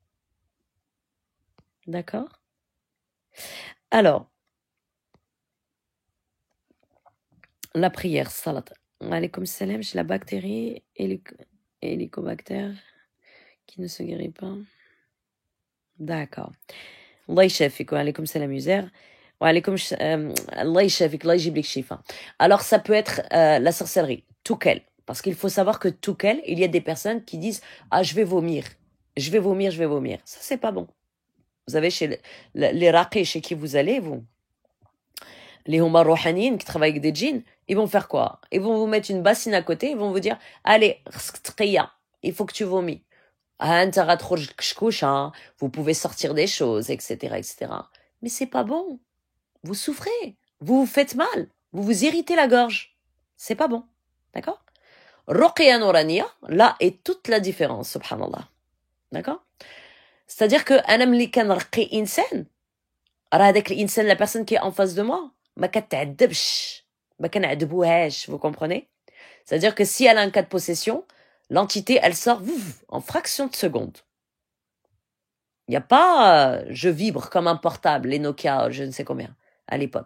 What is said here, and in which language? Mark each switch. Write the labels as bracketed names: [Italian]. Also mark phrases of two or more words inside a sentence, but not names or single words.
[French] D'accord? Alors, la prière, salat. [Arabic] عليكم السلام, [French] j'ai la bactérie hélicobacter qui ne se guérit pas. D'accord. [Arabic] الله يشافيك، عليكم السلام user. الله يشافيك، الله يجيب ليك الشفا. [French] Alors, ça peut être la sorcellerie, toukel. Parce qu'il faut savoir que toukel, il y a des personnes qui disent « Ah, je vais vomir. Je vais vomir, je vais vomir. » Ça, c'est pas bon. Vous avez chez les raqis chez qui vous allez, vous, les [Arabic] عمار روحانيين [French] qui travaillent avec des djinns, ils vont faire quoi? Ils vont vous mettre une bassine à côté, ils vont vous dire « Allez, il faut que tu vomis. Vous pouvez sortir des choses, etc., etc. » Mais c'est pas bon. Vous souffrez, vous vous faites mal, vous vous irritez la gorge. C'est pas bon. D'accord? Ruqya Nouraniya, là est toute la différence, subhanallah. D'accord? C'est-à-dire que [Arabic] أنا ملي كنرقي إنسان، راه داك الإنسان, [French] la personne qui est en face de moi, [Arabic] ما كتعذبش، ما كنعذبوهاش, [French] vous comprenez? C'est-à-dire que si elle a un cas de possession, l'entité, elle sort en fraction de seconde. Il n'y a pas je vibre comme un portable, les Nokia, je ne sais combien, à l'époque.